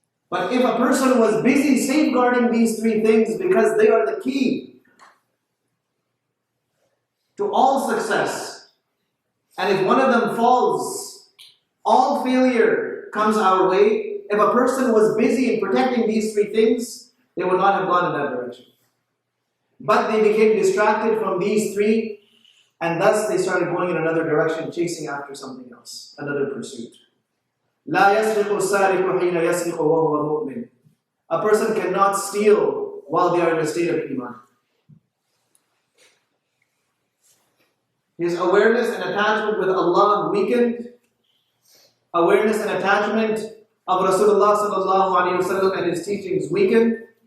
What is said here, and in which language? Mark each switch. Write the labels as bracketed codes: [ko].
[en] But if a person was busy safeguarding these three things because they are the key to all success, and if one of them falls, all failure comes our way. If a person was busy in protecting these three things, they would not have gone in that direction. But they became distracted from these three, and thus they started going in another direction, chasing after something else, another pursuit. [ar] لا يسرق السارق حين يسرق وهو مؤمن. [en] A person cannot steal while they are in a state of iman. His awareness and attachment with Allah weakened. Awareness and attachment of Rasulullah sallallahu alaihi wasallam and his teachings weakened.